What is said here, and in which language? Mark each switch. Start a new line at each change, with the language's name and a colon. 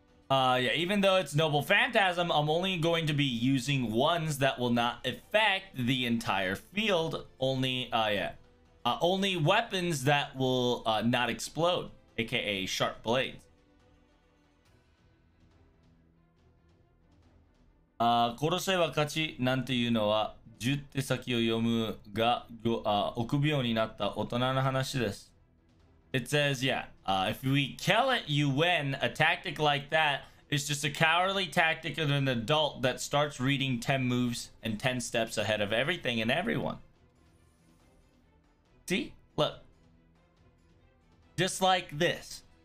English: Even though it's Noble Phantasm, I'm only going to be using ones that will not affect the entire field. Only weapons that will not explode, aka sharp blades.
Japanese: 殺せば勝ちなんていうのは10手先を読むが臆病になった大人の話です。
English: It says, yeah, if we kill it, you win. A tactic like that is just a cowardly tactic of an adult that starts reading 10 moves and 10 steps ahead of everything and everyone. See? Look. Just like this.